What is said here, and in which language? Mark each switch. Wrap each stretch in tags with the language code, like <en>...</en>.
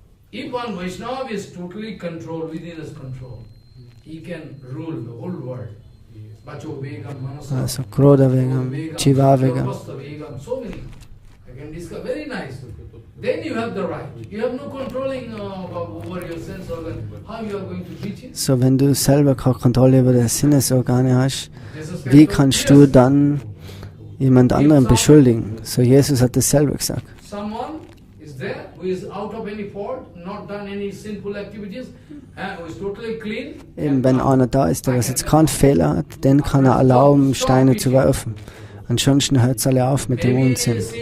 <en>If one Vaishnava is totally controlled within his control, he can rule the whole world.</en> <sa>Vacho Vegam, Manasa, Also Krodha Vegam, Jiva Vegam.</sa> <en>So many. I can discuss. Very nice. Then you have the right. You have no controlling over your sense organ. How you are going to teach it?</en> <de>So, wenn du selber keine Kontrolle über deine Sinnesorgane hast, wie kannst du dann jemand anderen beschuldigen? So, Jesus hat das selber gesagt. Someone is there who is out of any fault, not done any sinful activities, who is totally clean. Eben, wenn einer da ist, der was jetzt keinen Fehler hat, den kann er erlauben, Steine zu werfen. Ansonsten hört es alle auf mit dem Unsinn.</de>